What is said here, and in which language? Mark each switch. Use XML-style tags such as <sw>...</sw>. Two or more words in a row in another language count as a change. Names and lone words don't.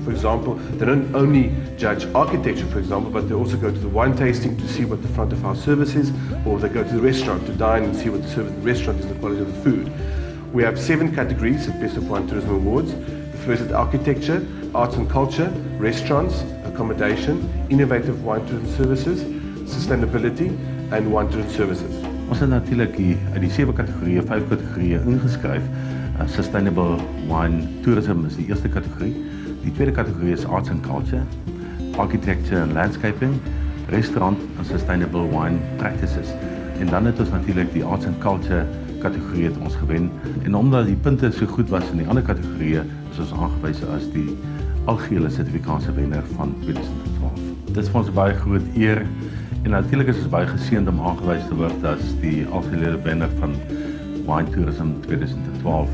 <en>For example, they don't only judge architecture, for example, but they also go to the wine tasting to see what the front of house service is, or they go to the restaurant to dine and see what the service in the restaurant is and the quality of the food. We have 7 categories at Best of Wine Tourism Awards. The first is architecture, arts and culture, restaurants, accommodation, innovative wine tourism services, sustainability, and wine tourism services.</en> <af>Ons het natuurlik uit die 7 kategorieë 5 kategorieë ingeskryf.</af> <en>Sustainable wine tourism</en> <af>is die eerste kategorie. Die tweede kategorie is</af> <en>arts and culture, architecture and landscaping, restaurant and sustainable wine practices.</en> <af>En dan het ons natuurlik die</af> <en>arts and culture</en> <af>kategorie het ons gewen. En omdat die punte so goed was in die ander kategorieë, is ons aangewys as die algehele Suid-Afrikaanse wenner van 2012. Dit is vir ons 'n baie groot eer en natuurlik is ons baie geseënd om aangewys te word as die algehele wenner van</af> <en>Wine Tourism</en> <af>2012.</af>